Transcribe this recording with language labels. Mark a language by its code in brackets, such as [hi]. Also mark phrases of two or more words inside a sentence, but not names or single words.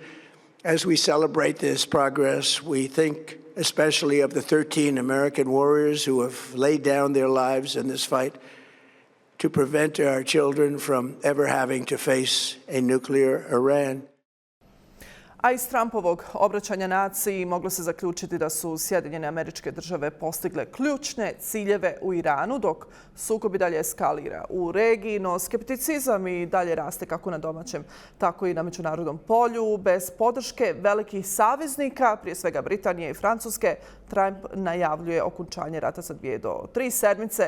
[en] As we celebrate this progress, we think especially of the 13 American warriors who have laid down their lives in this fight to prevent our children from ever having to face a nuclear Iran. [bs] A iz Trumpovog obraćanja naciji moglo se zaključiti da su Sjedinjene Američke Države postigle ključne ciljeve u Iranu, dok sukob i dalje eskalira u regiji, no skepticizam i dalje raste kako na domaćem, tako i na međunarodnom polju. Bez podrške velikih saveznika, prije svega Britanije i Francuske, Trump najavljuje okončanje rata za 2 do 3 sedmice.